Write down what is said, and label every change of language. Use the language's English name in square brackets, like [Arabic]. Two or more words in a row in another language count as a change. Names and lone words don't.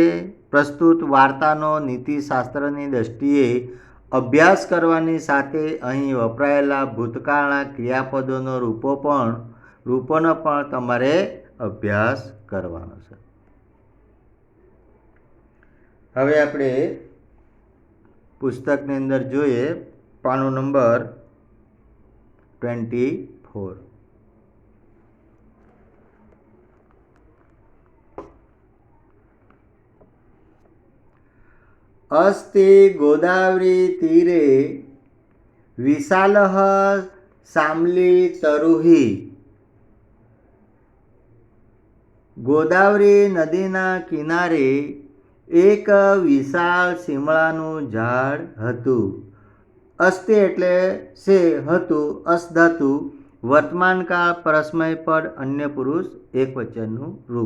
[Gujarati] પ્રસ્તુત વાર્તાનો નીતિશાસ્ત્રની દ્રષ્ટિએ અભ્યાસ કરવાની સાથે અહીં વપરાયેલા ભૂતકાળના ક્રિયાપદોનો રૂપોનો પણ તમારે અભ્યાસ કરવાનો છે. હવે આપણે પુસ્તકની અંદર જોઈએ પાનું નંબર 24. [Sanskrit] अस्ति गोदावरी तीरे विशालः शामली तरुहि. [Gujarati] ગોદાવરી નદીના કિનારે એક વિશાળ શિમળાનું ઝાડ હતું. અસ્તિ એટલે છે, હતું, અસધાતુ વર્તમાનકાળ પરસ્મય પદ અન્ય પુરુષ એકવચનનું રૂપ.